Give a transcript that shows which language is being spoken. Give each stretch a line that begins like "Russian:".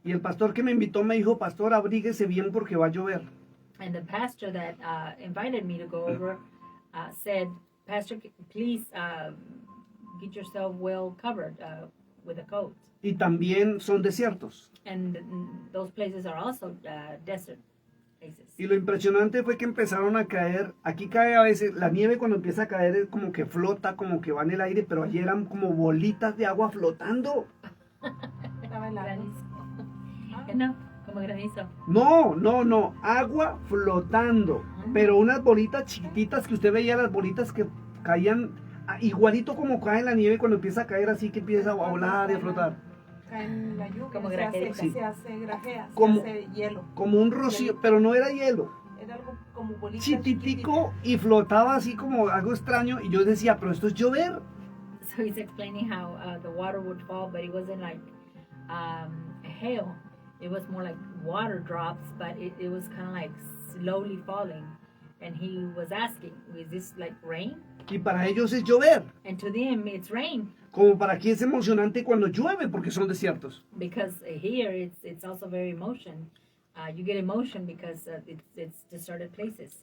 Spanish: Y el pastor que me invitó me dijo, pastor, abríguese bien porque va a llover.
English: And the pastor that invited me to go over said, Pastor, please get yourself well covered with a coat.
Spanish: Y también son desiertos.
English: And those places are also desert places.
Spanish: Y lo impresionante fue que empezaron a caer, aquí cae a veces, la nieve cuando empieza a caer es como que flota, como que va en el aire, pero allí eran como bolitas de agua flotando. Estaba helado. Granizo. No, como granizo. No, agua flotando, pero unas bolitas chiquititas que usted veía, las bolitas que caían igualito como cae la nieve cuando empieza a caer así que empieza a volar y a flotar. Cae en la lluvia, Como se grajea. hace, se hace grajea, Como- se hace hielo. Como un rocío, pero no era hielo, Era algo como bolita chiquitico y flotaba así como algo extraño y yo decía, pero esto es llover.
English: So he's explaining how the water would fall, but it wasn't like hail. It was more like water drops, but it was kind of like slowly falling. And he was asking, is this like rain?
Spanish: Y para ellos es llover,
English: And to them, it's rain.
Spanish: como para aquí es emocionante cuando llueve porque son desiertos.
English: Because here, it's also very emotion. You get emotion because it's deserted places.